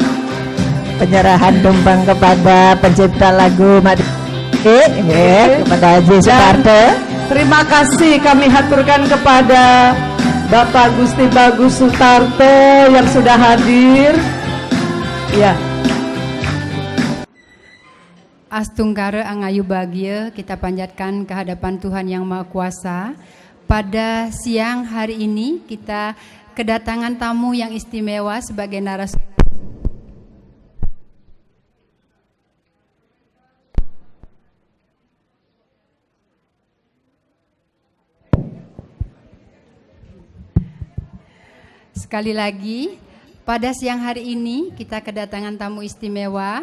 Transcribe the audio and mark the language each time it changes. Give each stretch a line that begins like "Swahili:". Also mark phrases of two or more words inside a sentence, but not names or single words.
Indonesian: penyerahan tumpeng kepada pencipta lagu kepada Haji Soekarto. Terima kasih kami haturkan kepada Bapak Gusti Bagus Sutarto yang sudah hadir. Ya.
Balinese: Astungkara angayu bahagia
Indonesian: kita panjatkan kehadapan Tuhan Yang Maha Kuasa. Pada siang hari ini kita kedatangan tamu yang istimewa sebagai narasumber. Sekali lagi, pada siang hari ini kita kedatangan tamu istimewa.